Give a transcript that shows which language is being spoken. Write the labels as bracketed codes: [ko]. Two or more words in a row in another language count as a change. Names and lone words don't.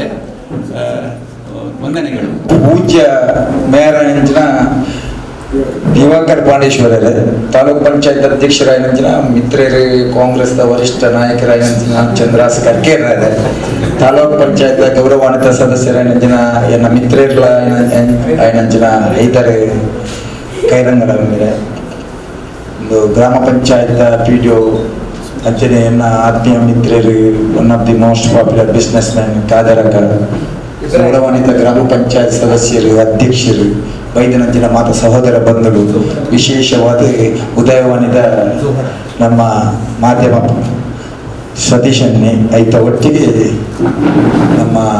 [tcy] ವಂದನೆಗಳು. ಪೂಜ್ಯ ಮೇಯರಾಯಂಚಿನ ದಿವಾಕರ್ ಪಾಂಡೇಶ್ವರರೇ, ತಾಲೂಕ್ ಪಂಚಾಯತ್ ಅಧ್ಯಕ್ಷರಾಯನಂಚಿನ ಮಿತ್ರರು, ಕಾಂಗ್ರೆಸ್ದ ವರಿಷ್ಠ ನಾಯಕರಾಯನಂಚಿನ ಚಂದ್ರಾಸ್ ಕರ್ಕೇರ್ರೆ, ತಾಲೂಕ್ ಪಂಚಾಯತ್ ಗೌರವಾನ್ವಿತ ಸದಸ್ಯರಾಯನಂಚಿನ ಎನ್ನ ಮಿತ್ರರ್ಲ ಆಯನಂಚಿನ ಐದರು ಕೈರಂಗರ ಒಂದು ಗ್ರಾಮ ಪಂಚಾಯತ್ PDO ಅಂಚನೆ ಎನ್ನ ಆತ್ಮೀಯ ಮಿತ್ರರು, [en] one of the most popular business man [tcy] ಕಾದರಕ, ಗೌರವಾನ್ವಿತ ಗ್ರಾಮ ಪಂಚಾಯತ್ ಸದಸ್ಯರು, ಅಧ್ಯಕ್ಷರು, ವೈದ್ಯನಂಚಿನ ಮಾತ ಸಹೋದರ ಬಂಧುಗಳು, ವಿಶೇಷವಾದ ಉದಯವಾಣಿದ ನಮ್ಮ ಮಾಧ್ಯಮ ಸತೀಶನ್ನೇ ಐತ ಒಟ್ಟಿಗೆ ನಮ್ಮ